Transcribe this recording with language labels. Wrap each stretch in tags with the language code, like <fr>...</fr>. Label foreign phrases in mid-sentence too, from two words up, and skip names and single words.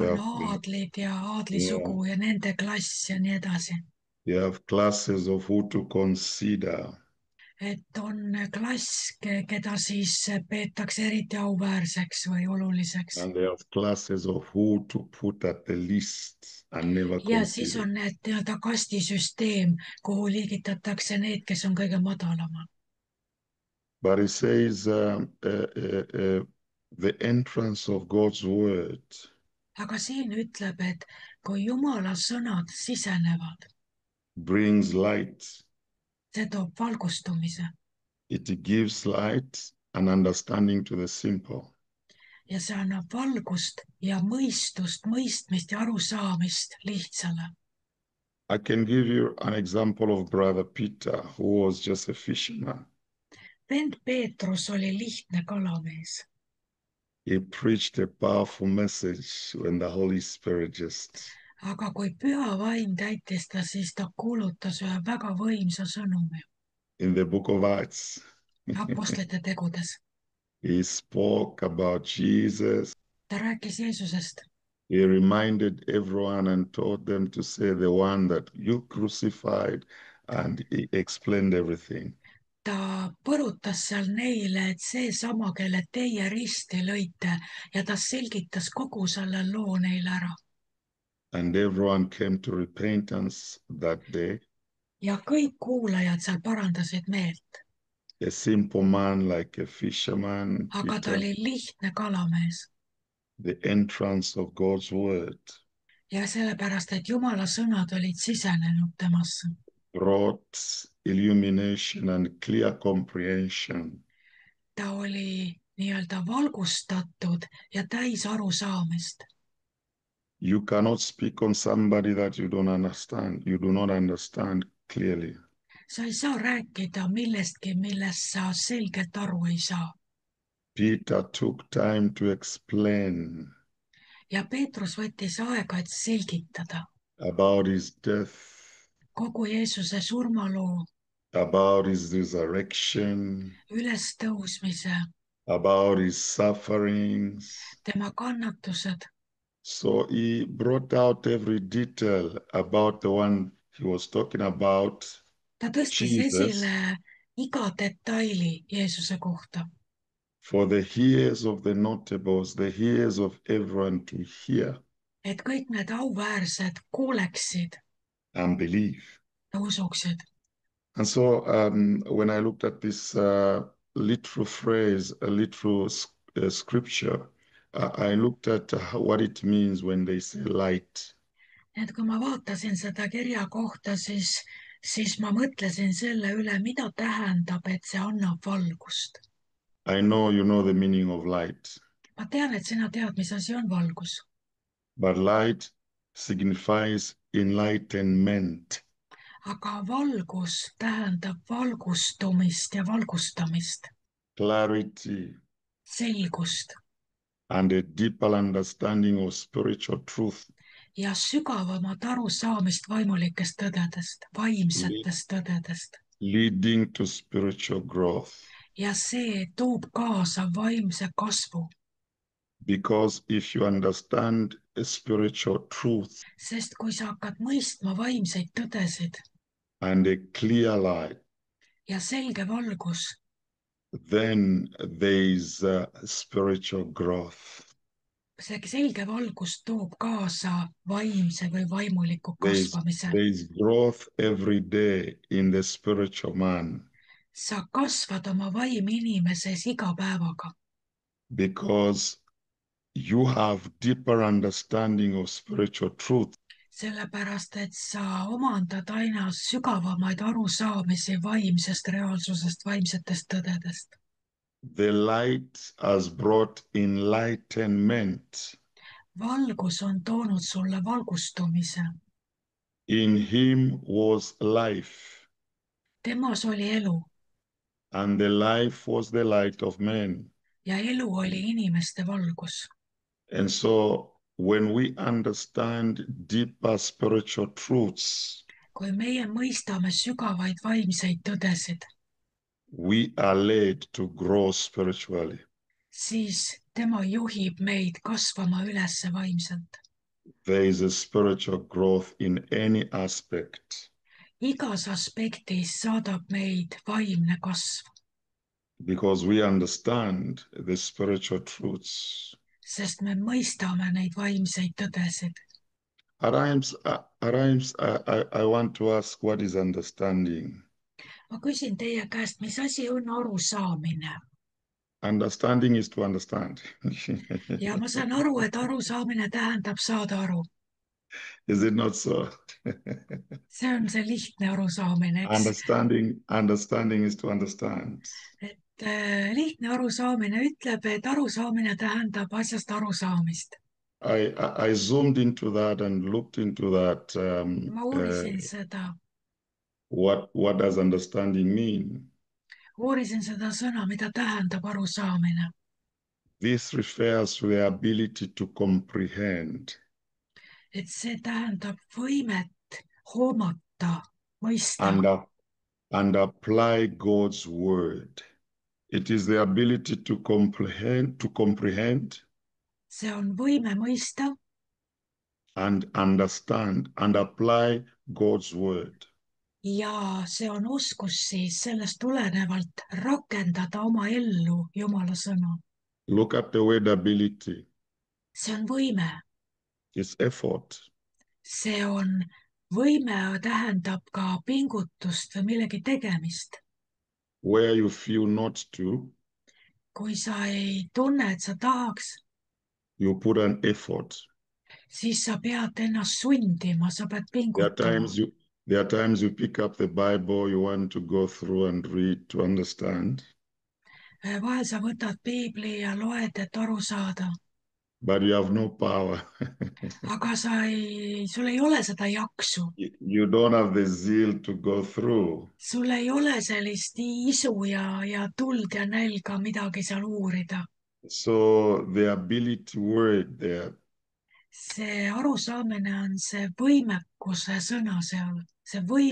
<et>on</et> <en>have</en> <et>aadlid ja</et> <en>yeah,</en> <et>aadlisugu ja nende klass ja nii edasi.</et> <en>they have classes of who to consider,</en> <et>et on klass, keda siis peetakse eriti auväärseks või oluliseks.</et> <en>and they have classes of who to put at the least and never</en> <et>ja siis</et> <en>consider.</en> <et>on need nii-öelda kastisüsteem, kuhu liigitatakse need, kes on kõige madalamal.</et> <en>But it says the entrance of God's word</en> <et>aga siin ütleb, et kui Jumala sõnad sisenevad,</et> <en>brings light.</en> <et>see toob valgustumise</et> <en>It gives light and understanding to the simple.</en> <et>ja see annab valgust ja mõistust, mõistmist ja arusaamist lihtsale.</et> <en>I can give you an example of Brother Peter, who was just a fisherman.</en> <et>vend Peetrus oli lihtne kalamees,</et> <en>He preached a powerful message when the Holy Spirit just</en> <et>aga kui püha vaim täitis ta, siis ta kuulutas ühe väga võimsa sõnumi</et> <en>in the book of Acts.</en> <et>Apostlite tegudes.</et> <en>He spoke about Jesus.</en> <et>ta rääkis Jeesusest.</et> <en>He reminded everyone and told them to say the one that you crucified, and he explained everything.</en> <et>ta põrutas seal neile, et seesama, kelle teie risti lõite, ja ta selgitas kogu selle loo neile ära.</et> <en>And everyone came to repentance that day.</en> <et>ja kõik kuulajad seal parandasid meelt,</et> <en>A simple man like a fisherman,</en> <et>aga ta Peter, oli lihtne kalamees</et> <en>the entrance of God's word</en> <et>ja sellepärast, et Jumala sõnad olid sisenenud temasse.</et> <en>brought illumination and clear comprehension.</en> <et>ta oli nii-öelda valgustatud ja täis arusaamist.</et> <en>You cannot speak on somebody that you don't understand, you do not understand clearly.</en> <et>sa ei saa rääkida millestki, millest sa selgelt aru ei saa.</et> <en>Peter took time to explain</en> <et>ja Peetrus võttis aega, et selgitada</et> <en>about his death,</en> <et>kogu Jeesuse surmaloo,</et> <en>about his resurrection,</en> <et>ülestõusmise,</et> <en>about his sufferings.</en> <et>tema kannatused.</et> <en>So he brought out every detail about the one he was talking about,</en> <et>ta tõstis Jesus, esile iga detaili Jeesuse kohta,</et> <en>for the ears of the notables, the ears of everyone to hear</en> <et>et kõik need auväärsed kuuleksid</et> <en>and believe.</en> <et>ja usuksid.</et> <en>And so when I looked at this literal phrase, a literal scripture, I looked at what it means when they say light.</en> <et>et kui ma vaatasin seda kirja kohta, siis ma mõtlesin selle üle, mida tähendab, et see annab valgust.</et> <en>I know you know the meaning of light,</en> <et>ma tean, et sina tead, mis asi on valgus,</et> <en>but light signifies enlightenment.</en> <et>aga valgus tähendab valgustumist ja valgustamist,</et> <en>Clarity,</en> <et>selgust</et> <en>and a deeper understanding of spiritual truth,</en> <et>ja sügavamat arusaamist vaimulikest tõdedest, vaimsetest tõdedest.</et> <en>leading to spiritual growth.</en> <et>ja see toob kaasa vaimse kasvu,</et> <en>Because if you understand a spiritual truth</en> <et>sest kui sa hakkad mõistma vaimseid tõdesid</et> <en>and a clear light,</en> <et>ja selge valgus,</et> <en>then there is spiritual growth.</en> <et>see selge valgus toob kaasa vaimse või vaimuliku</et> <en>There</en> <et>kasvamise.</et> <en>is growth every day in the spiritual man</en> <et>sa kasvad oma vaiminimises iga päevaga,</et> <en>because you have deeper understanding of spiritual truth.</en> <et>sellepärast et sa omandad aina sügavamaid arusaamisi vaimsest reaalsusest, vaimsetest tõdedest.</et> <en>The light has brought enlightenment.</en> <et>valgus on toonud sulle valgustumise.</et> <en>In him was life,</en> <et>temas oli elu</et> <en>and the life was the light of men.</en> <et>ja elu oli inimeste valgus.</et> <en>And so when we understand deeper spiritual truths,</en> <et>kui meie mõistame sügavaid vaimseid tõdesid,</et> <en>we are led to grow spiritually.</en> <et>siis tema juhib meid kasvama ülesse vaimselt.</et> <en>There is a spiritual growth in any aspect</en> <et>Igas aspektis saadab meid vaimne kasv,</et> <en>because we understand the spiritual truths.</en> <et>sest me mõistame neid vaimseid tõdesid.</et> <en>I want to ask, what is understanding?</en> <et>Ma küsin teie käest, mis asi on arusaamine?</et> <en>Understanding is to understand.</en> <et>Ja ma saan aru, et arusaamine tähendab saada aru.</et> <en>Is it not so?</en> <et>See on see lihtne arusaamine, eks?</et> <en>Understanding is to understand.</en> <et>Et lihtne arusaamine ütleb, et arusaamine tähendab asjast arusaamist.</et> <en>I zoomed into that and looked into that.</en> <et>Ma uurisin seda,</et> <en>What does understanding mean?</en> <et>uurisin seda sõna, mida tähendab arusaamine.</et> <en>This refers to the ability to comprehend</en> <et>Et see tähendab võimet hoomata, mõista.</et> <en>and, and apply God's word. It is the ability to comprehend</en> <et>See on võime mõista</et> <en>and understand and apply God's word.</en> <et>ja see on oskus siis sellest tulenevalt rakendada oma ellu Jumala sõna.</et> <en>Look at the word ability.</en> <et>See on võime.</et> <en>It's effort.</en> <et>See on võime tähendab ka pingutust või millegi tegemist.</et> <en>Where you feel not to,</en> <et>Kui sa ei tunne, et sa tahaks,</et> <en>you put an effort.</en> <et>siis sa pead ennast sundima, sa pead</et> <en>There are</en> <et>pingutama.</et> <en>times you pick up the Bible, you want to go through and read to understand,</en> <et>Vahel sa võtad piibli ja loed, et aru saada,</et> <en>but you have no power.</en> <et>aga sul ei ole seda jaksu.</et> <en>You don't have the zeal to go through.</en> <et>Sul ei ole sellist isu ja tuld ja nälga midagi seal uurida.</et> <en>So the ability word there</en> <et>See arusaamine on see võimekuse sõna seal, see võime</et>